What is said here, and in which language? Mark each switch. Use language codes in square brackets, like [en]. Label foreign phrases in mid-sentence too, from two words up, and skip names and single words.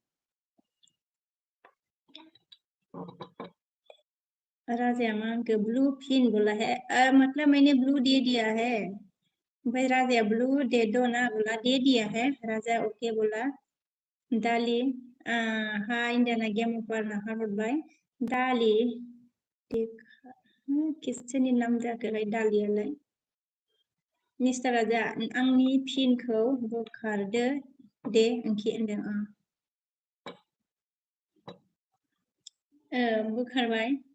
[hi] राजा मांग के [en] blue pin [hi] बोला है. मतलब मैंने ब्लू दे दिया है. भाई राजा ब्लू दे दो ना बोला. दे दिया है. राजा ओके बोला. [brx] दाली हाय इंडियाना गेम ऊपर हरबाय. दाली किसनि नाम जाखोलाय दालियालाय. मिस्टार राजा आंनि पिनखौ बोखारदो दे ओंखि होनदों. बोखारबाय.